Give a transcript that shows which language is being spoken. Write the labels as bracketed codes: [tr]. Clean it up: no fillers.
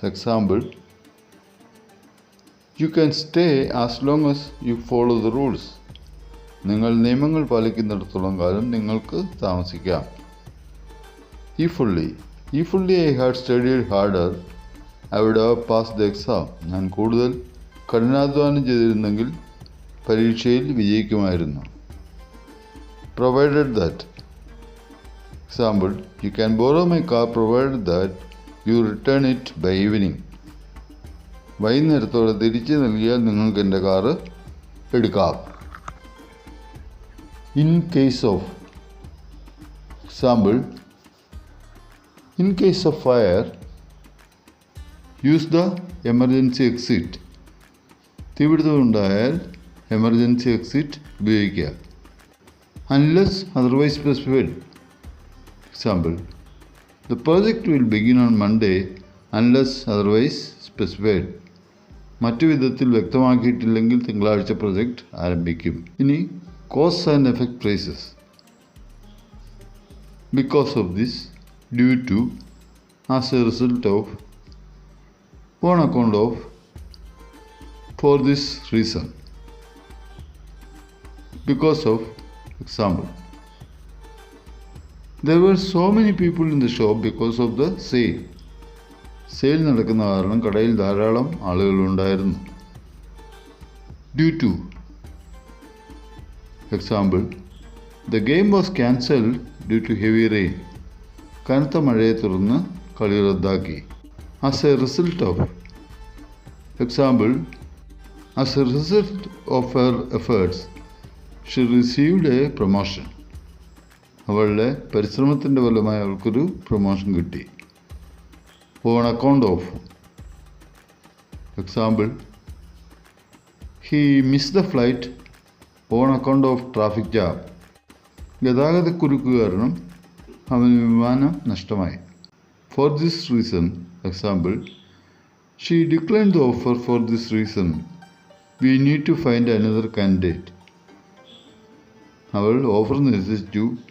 [en] Example: you can stay as long as you follow the rules. [ml] നിങ്ങൾ നിയമങ്ങൾ പാലിക്കുന്നിടത്തോളം കാലം നിങ്ങൾക്ക് താമസിക്കാം. [en] If fully I had studied harder, I would have passed the exam. [ml] ഞാൻ കൂടുതൽ കഠിനാധ്വാനം ചെയ്തിരുന്നെങ്കിൽ പരീക്ഷയിൽ വിജയിക്കുമായിരുന്നു. [en] Provided that. Example: you can borrow my car provided that you return it by evening. [ml] വൈകുന്നേരത്തോടെ തിരിച്ചു നൽകിയാൽ നിങ്ങൾക്ക് എൻ്റെ കാറ് എടുക്കാം. [en] In case of. Example: in case of fire, use the emergency exit. [ml] തീപിടുത്തമുണ്ടായാൽ emergency exit ഉപയോഗിക്കുക. [en] Unless otherwise specified. Example: the project will begin on Monday unless otherwise specified. [ml] മറ്റു വിധത്തിൽ വ്യക്തമാക്കിയിട്ടില്ലെങ്കിൽ തിങ്കളാഴ്ച പ്രൊജക്റ്റ് ആരംഭിക്കും. [en] ഇനി cause and effect phrases. Because of this, due to, as a result of, on account of, for this reason. Because of. Example: there were so many people in the shop because of the sale. [ml] Sale നടക്കുന്ന കാരണം കടയിൽ ധാരാളം ആളുകളുണ്ടായിരുന്നു. [en] Due to. Example: the game was cancelled due to heavy rain. [ml] കനത്ത മഴയെ തുടർന്ന് കളി റദ്ദാക്കി. [en] As a result of. Example: as a result of her efforts, she received a promotion. [ml] അവളുടെ പരിശ്രമത്തിൻ്റെ ഫലമായി അവൾക്കൊരു പ്രൊമോഷൻ കിട്ടി. [en] On account of. Example: he missed the flight on account of traffic jam. [ml] ഗതാഗതക്കുരുക്ക് കാരണം അവന് വിമാനം നഷ്ടമായി. [en] For this reason, example, she decline the offer for this reason. We need to find another candidate. [ml] അവൾ offer നിരസിച്ചു.